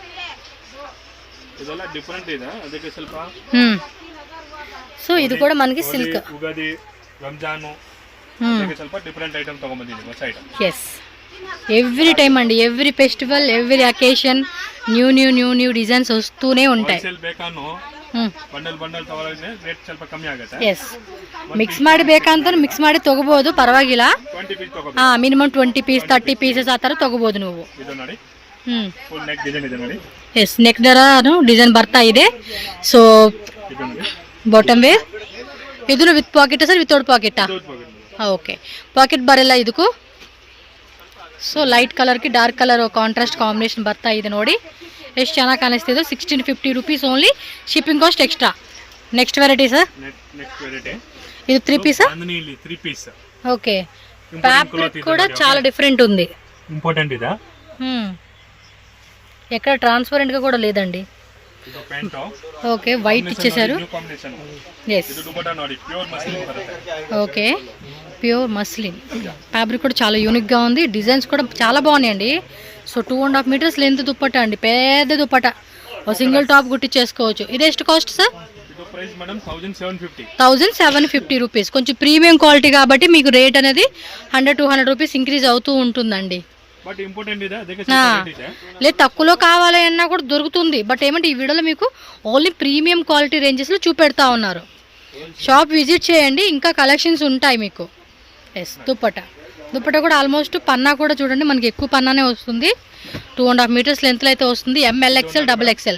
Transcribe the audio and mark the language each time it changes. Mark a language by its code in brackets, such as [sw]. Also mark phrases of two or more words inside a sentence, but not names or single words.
[te] సో ఇది కూడా మనకి సిల్క్. [en] yes every time [te] అండి, [en] every festival, every occasion new designs [te] వస్తూనే ఉంటాయి. [kn] ಎಸ್ ಮಿಕ್ಸ್ ಮಾಡಿ ಬೇಕಂತ ಮಿಕ್ಸ್ ಮಾಡಿ ತಗೋಬಹುದು, ಪರವಾಗಿಲ್ಲ. ಮಿನಿಮಮ್ 20 ಪೀಸ್ 30 ಪೀಸಸ್ ಆ ಥರ ತಗೋಬಹುದು ನೀವು. ಎಸ್ ನೆಕ್ ದರಾನು ಡಿಸೈನ್ ಬರ್ತಾ ಇದೆ. [en] so bottom wear [kn] ಇದನ್ನು [en] with pocket sir, without pocketa? [kn] ಓಕೆ ಪಾಕೆಟ್ ಬರಲ್ಲ ಇದಕ್ಕೂ. ಸೊ ಲೈಟ್ ಕಲರ್ಗೆ [en] dark colour contrast combination [kn] ಬರ್ತಾ ಇದೆ ನೋಡಿ, ಎಷ್ಟು ಚೆನ್ನಾಗಿ ಕಾಣಿಸ್ತಿದೆ. 1650 [en] rupees only, shipping cost extra. next variety sir, [te] ఇది 3 పీస్. ఓకే ఫ్యాబ్రిక్ కూడా చాలా డిఫరెంట్ ఉంది. ఇంపార్టెంట్ ఇదా, ఎక్కడ ట్రాన్స్పరెంట్ గా కూడా లేదండి. ఓకే వైట్ ఇచ్చేసారు. [en] okay pure muslin fabric [te] కూడా చాలా యూనిక్ గా ఉంది. డిజైన్స్ కూడా చాలా బాగున్నాయండి. సో 2.5 [en] metres length dupatta [te] అండి, పెద్ద దుప్పట్టా. [en] oka single top [te] కుట్టించేసుకోవచ్చు. ఇది ಎಷ್ಟು కాస్ట్ సార్? ಇದು [en] price madam [te] 1750. 1750 రూపీస్. కొంచెం [en] premium quality [te] కాబట్టి మీకు రేట్ అనేది 100-200 రూపీస్ ఇంక్రీజ్ అవుతూ ఉంటుందండి. బట్ ఇంపార్టెంట్ [kn] ಇದೆ ಅದಕ್ಕೆ [te] లేదు తక్కువలో కావాలి అన్నా కూడా దొరుకుతుంది. బట్ ఏమంటే ఈ వీడియోలో మీకు ఓన్లీ [en] premium quality rangeslo [te] చూపెడతా ఉన్నారు. [en] shop visit [te] చేయండి, ఇంకా కలెక్షన్స్ ఉంటాయి మీకు. ఎస్, దుప్పట కూడా ఆల్మోస్ట్ పన్నా కూడా చూడండి మనకి ఎక్కువ పన్నానే వస్తుంది. 2.5 [en] metres length [te] అయితే వస్తుంది. ML XL XXL